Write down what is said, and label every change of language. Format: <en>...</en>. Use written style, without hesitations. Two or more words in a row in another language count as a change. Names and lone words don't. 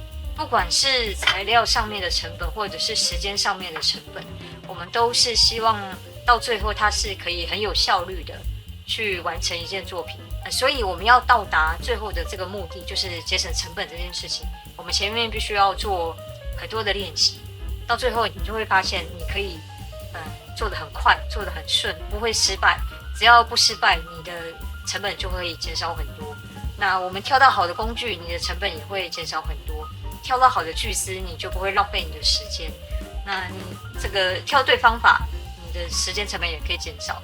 <zh>不管是材料上面的成本，或者是時間上面的成本，我們都是希望到最後它是可以很有效率的去完成一件作品。所以我們要到達最後的這個目的，就是節省成本這件事情。我們前面必須要做很多的練習，到最後你就會發現，你可以做得很快，做得很順，不會失敗。只要不失敗，你的成本就會減少很多。那我們挑到好的工具，你的成本也會減少很多。挑到好的鋸絲，你就不會浪費你的時間。那你這個挑對方法，你的時間成本也可以減少。</zh>